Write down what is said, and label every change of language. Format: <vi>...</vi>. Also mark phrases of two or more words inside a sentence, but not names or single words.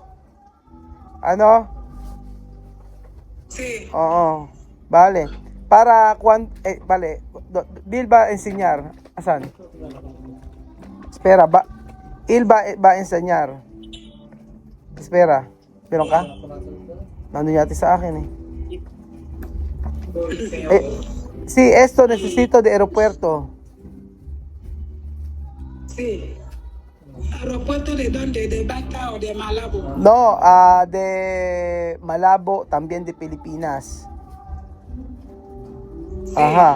<tl>Ano?</tl> <es>Sí. Oo. Vale. Vale. Bill va a enseñar. Asan? Espera, Il va a enseñar. Espera.</es> <tl>Meron ka? Nandun yata sa akin eh.</tl> <es>Sí, esto necesito de aeropuerto. Sí. ¿Aeropuerto de dónde? ¿De Bata o de Malabo? No, de Malabo, también de Pilipinas. Ajá.</es>